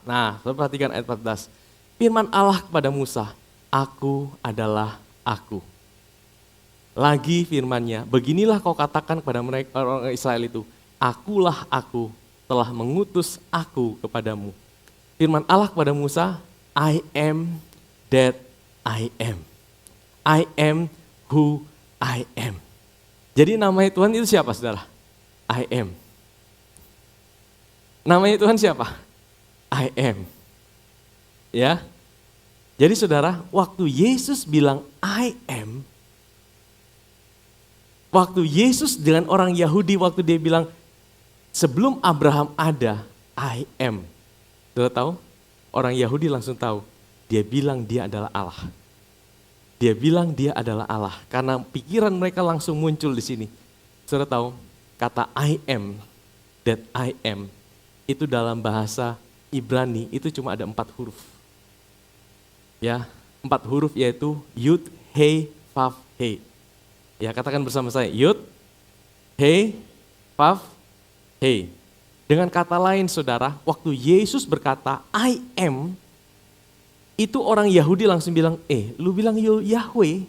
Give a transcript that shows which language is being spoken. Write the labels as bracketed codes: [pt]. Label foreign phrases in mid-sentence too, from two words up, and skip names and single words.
[id] Nah, saudara perhatikan ayat 14. Firman Allah kepada Musa, aku adalah aku. Lagi firman-Nya, beginilah kau katakan kepada mereka orang Israel itu, akulah aku telah mengutus aku kepadamu. Firman Allah kepada Musa, [en] I am that I am. I am who I am. [id] Jadi namanya Tuhan itu siapa, saudara? [en] I am. [id] Namanya Tuhan siapa? [en] I am. [id] Ya. Jadi saudara, waktu Yesus bilang [en] I am, [id] waktu Yesus dengan orang Yahudi, waktu dia bilang sebelum Abraham ada, [en] I am. [id] Saudara tahu? Orang Yahudi langsung tahu, dia bilang dia adalah Allah. Dia bilang dia adalah Allah, karena pikiran mereka langsung muncul di sini. Saudara tahu, kata [en] I am, that I am, [id] itu dalam bahasa Ibrani itu cuma ada 4 huruf. Ya, 4 huruf yaitu Yud, He, Vav, He. Ya, katakan bersama saya, Yud, He, Vav, He. Dengan kata lain saudara, waktu Yesus berkata [en] I am, [id] itu orang Yahudi langsung bilang, lu bilang Yahweh?